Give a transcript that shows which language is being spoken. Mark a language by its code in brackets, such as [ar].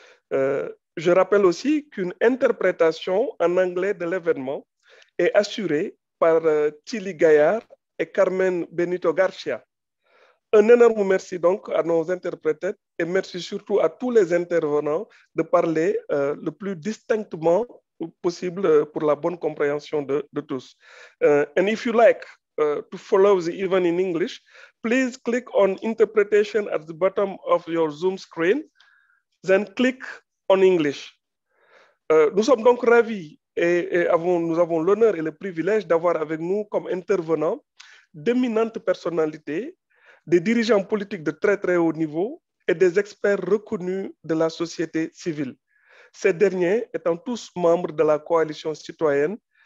[fr] Je rappelle aussi qu'une interprétation en anglais de l'événement est assurée par Tilly Gaillard et Carmen Benito Garcia. Un énorme merci donc à nos interprètes et merci surtout à tous les intervenants de parler le plus distinctement possible pour la bonne compréhension de tous. [en] And if you like to follow the event in English, please click on interpretation at the bottom of your Zoom screen, then click on English. [fr] Nous sommes donc ravis et nous avons l'honneur et le privilège d'avoir avec nous comme intervenants d'éminentes personnalités, des dirigeants politiques de très haut niveau et des experts reconnus de la société civile. Ces derniers étant tous membres de la coalition citoyenne.